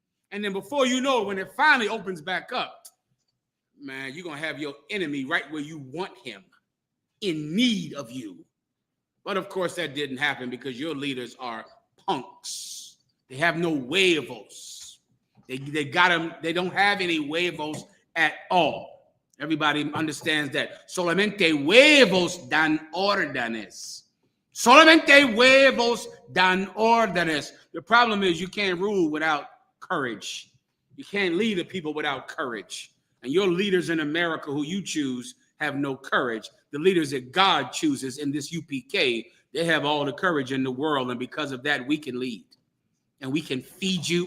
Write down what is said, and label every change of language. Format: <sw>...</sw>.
<en>And then before you know it, when it finally opens back up, man, you're going to have your enemy right where you want him, in need of you. But of course, that didn't happen because your leaders are punks. They have no</en> <es>huevos.</es> <en>They got them. They don't have any</en> <es>huevos</es> <en>at all. Everybody understands that.</en> <es>Solamente huevos dan órdenes. Solamente huevos dan órdenes.</es> <en>The problem is you can't rule without courage. You can't lead the people without courage. And your leaders in America who you choose have no courage. The leaders that God chooses in this UPK, they have all the courage in the world. And because of that, we can lead. And we can feed you.</en>